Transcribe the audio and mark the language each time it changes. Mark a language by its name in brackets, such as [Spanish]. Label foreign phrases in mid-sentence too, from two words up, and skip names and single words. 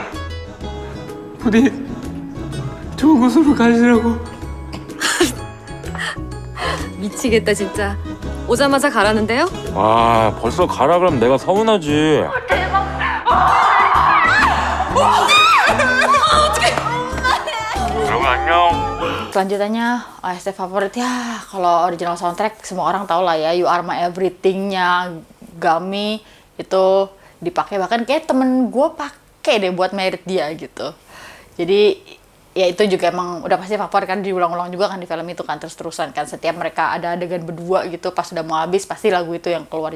[Korean] 부디 좋은 곳으로 가시라고. 미치겠다 진짜. 오자마자 가라는데요? 와, 벌써 가라 그러면 내가 서운하지. 여러분 안녕. [Indonesian] Selanjutnya OST favorit ya, kalau [English] original soundtrack [Indonesian] semua orang tahu lah ya, You Are My Everything-nya Gami itu dipakai, bahkan kayak temen gue pakai deh buat merit dia gitu. Jadi ya itu juga emang udah pasti favorit kan, diulang-ulang juga kan di film itu kan, terus-terusan kan, setiap mereka ada adegan berdua gitu pas udah mau habis pasti lagu itu yang keluar.